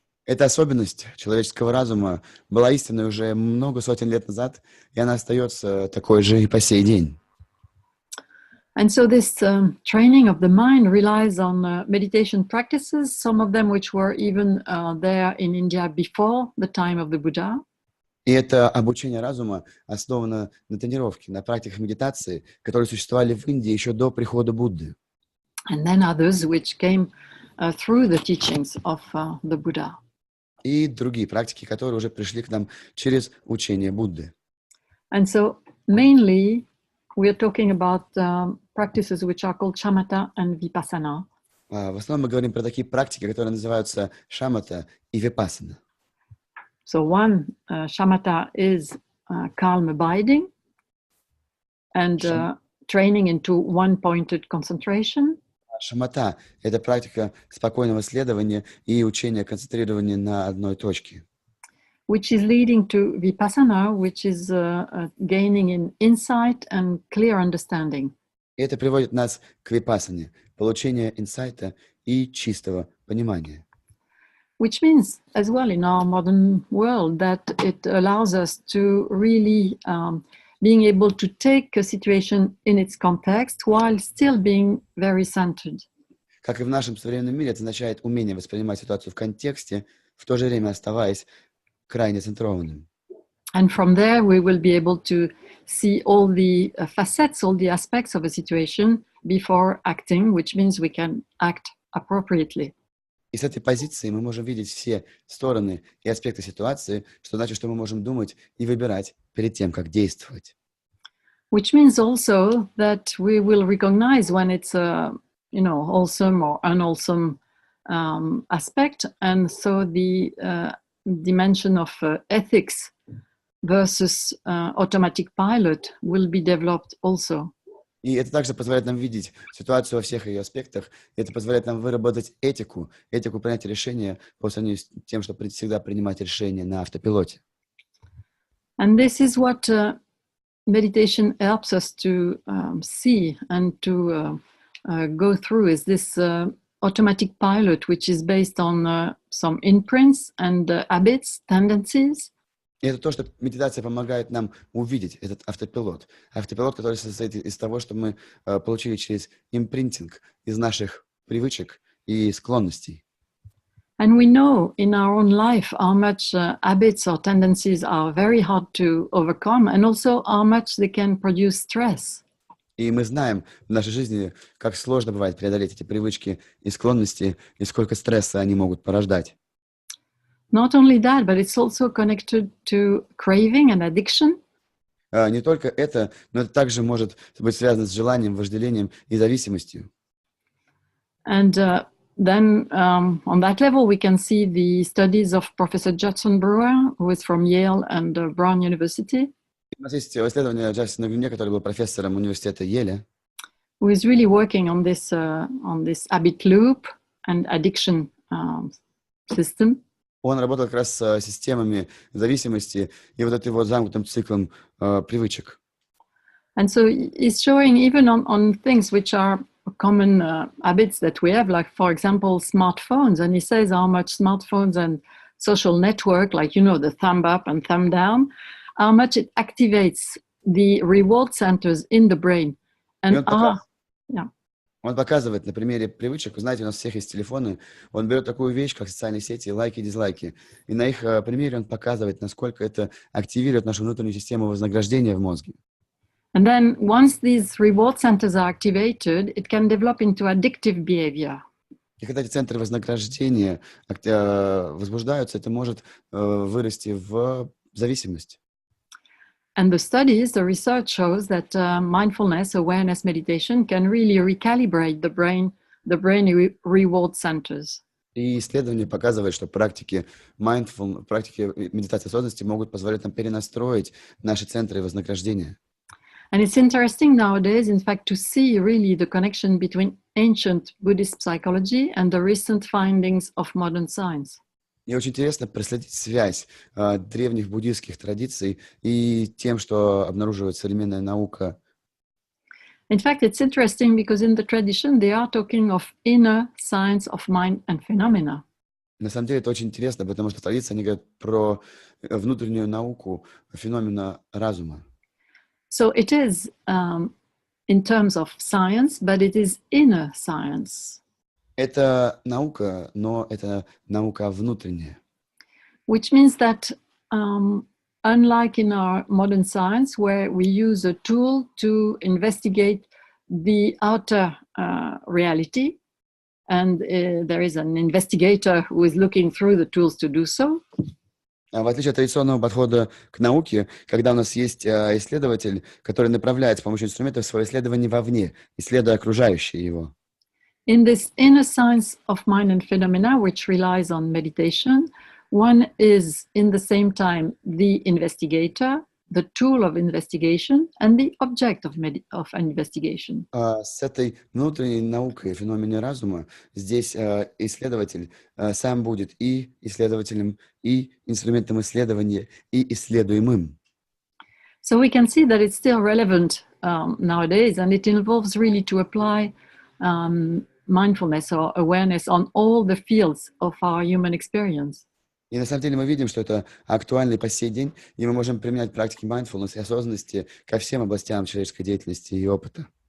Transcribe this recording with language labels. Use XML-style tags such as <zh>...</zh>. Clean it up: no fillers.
<ru>Эта особенность человеческого разума была истинной уже много сотен лет назад, и она остается такой же и по сей день.</ru> <en>And so this training of the mind relies on meditation practices, some of them which were even there in India before the time of the Buddha.</en> <ru>И это обучение разума основано на тренировке, на практиках медитации, которые существовали в Индии еще до прихода Будды.</ru> <en>And then others which came through the teachings of the Buddha.</en> <ru>И другие практики, которые уже пришли к нам через учение Будды.</ru> <en>And so mainly we are talking about practices which are called shamatha and vipassana.</en> <ru>В основном мы говорим про такие практики, которые называются шамата и випассана.</ru> <en>So one shamatha is calm abiding and training into one-pointed concentration.</en> <ru>Шамата – это практика спокойного следования и учения концентрирования на одной точке.</ru> <en>Which is leading to vipassana, which is gaining in insight and clear understanding.</en> <ru>И это приводит нас к випассане, получению инсайта и чистого понимания.</ru> <en>Which means as well in our modern world that it allows us to really being able to take a situation in its context while still being very centered.</en> <ru>Как и в нашем современном мире, это означает умение воспринимать ситуацию в контексте, в то же время оставаясь крайне центрованным.</ru> <en>And from there we will be able to see all the facets, all the aspects of a situation before acting, which means we can act appropriately.</en> <ru>И с этой позиции мы можем видеть все стороны и аспекты ситуации, что значит, что мы можем думать и выбирать перед тем, как действовать.</ru> <en>Which means also that we will recognize when it's a, wholesome or unwholesome aspect, and so the dimension of ethics versus automatic pilot will be developed also.</en> <ru>И это также позволяет нам видеть ситуацию во всех ее аспектах. И это позволяет нам выработать этику принятия решения по сравнению с тем, чтобы всегда принимать решения на автопилоте.</ru> <en>And this is what meditation helps us to see and to go through, is this automatic pilot, which is based on some imprints and habits, tendencies.</en> <ru>И это то, что медитация помогает нам увидеть, этот автопилот. Автопилот, который состоит из того, что мы получили через импринтинг, из наших привычек и склонностей.</ru> <en>And we know in our own life how much habits or tendencies are very hard to overcome, and also how much they can produce stress.</en> <ru>И мы знаем в нашей жизни, как сложно бывает преодолеть эти привычки и склонности, и сколько стресса они могут порождать.</ru> <en>Not only that, but it's also connected to craving and addiction.</en> <ru>Не только это, но это также может быть связано с желанием, вожделением и зависимостью.</ru> <en>And then on that level, we can see the studies of Professor Judson Brewer, who is from Yale and Brown University,</en> <ru>У нас есть исследование Джастина Грюне, который был профессором университета Йеля,</ru> <en>who is really working on this habit loop and addiction system.</en> <ru>Он работал как раз с системами зависимости и вот этой вот замкнутым циклом привычек.</ru> <en>And so he's showing even on things which are common habits that we have, like, for example, smartphones. And he says how much smartphones and social network, like, the thumb up and thumb down, how much it activates the reward centers in the brain. And</en> <ru>Он показывает на примере привычек. Вы знаете, у нас у всех есть телефоны. Он берет такую вещь, как социальные сети, лайки, дизлайки. И на их примере он показывает, насколько это активирует нашу внутреннюю систему вознаграждения в мозге.</ru> <en>And then once these reward centers are activated, it can develop into addictive behavior.</en> <ru>И когда эти центры вознаграждения возбуждаются, это может вырасти в зависимость.</ru> <en>And the research shows that mindfulness, awareness, meditation can really recalibrate the brain reward centers.</en> <ru>И исследования показывают, что практики медитации осознанности могут позволять нам перенастроить наши центры вознаграждения.</ru> <en>And it's interesting nowadays, in fact, to see really the connection between ancient Buddhist psychology and the recent findings of modern science.</en> <ru>И очень интересно проследить связь древних буддийских традиций и тем, что обнаруживает современная наука.</ru> <en>In fact, it's interesting because in the tradition they are talking of inner science of mind and phenomena.</en> <ru>На самом деле это очень интересно, потому что в традиции они говорят про внутреннюю науку феномена разума.</ru> <en>So it is in terms of science, but it is inner science.</en> <ru>Это наука, но это наука внутренняя.</ru> <en>Which means that unlike in our modern science, where we use a tool to investigate the outer reality, and there is an investigator who is looking through the tools to do so.</en> <ru>В отличие от традиционного подхода к науке, когда у нас есть исследователь, который направляет с помощью инструментов свое исследование вовне, исследуя окружающее его.</ru> <en>In this inner science of mind and phenomena, which relies on meditation, one is in the same time the investigator, the tool of investigation, and the object of investigation.</en> <ru>С этой внутренней наукой феномене разума здесь исследователь сам будет и исследователем, и инструментом исследования, и исследуемым.</ru> <en>So we can see that it's still relevant nowadays, and it involves really to apply mindfulness or awareness on all the fields of our human experience.</en> <ru>И на самом деле мы видим, что это актуально и по сей день, и мы можем применять практики mindfulness и осознанности ко всем областям человеческой деятельности и опыта.</ru>